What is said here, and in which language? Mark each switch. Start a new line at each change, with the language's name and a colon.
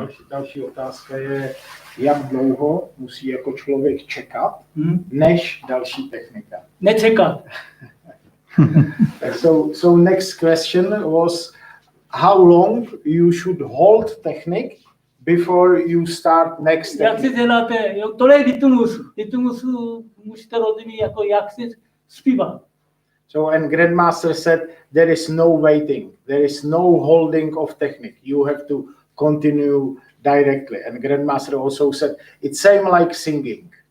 Czech: Další otázka je, jak dlouho musí jako člověk čekat, než další technika. Nečekat.
English: So next question was, how long you should hold technique before you start next technique?
Czech: Jak si děláte, tohle je rytmus. Rytmus musíte rozumět, jako jak si zpívat.
English: So, and Grandmaster said there is no waiting, there is no holding of technique. You have to continue directly. And Grandmaster also said it's same like singing.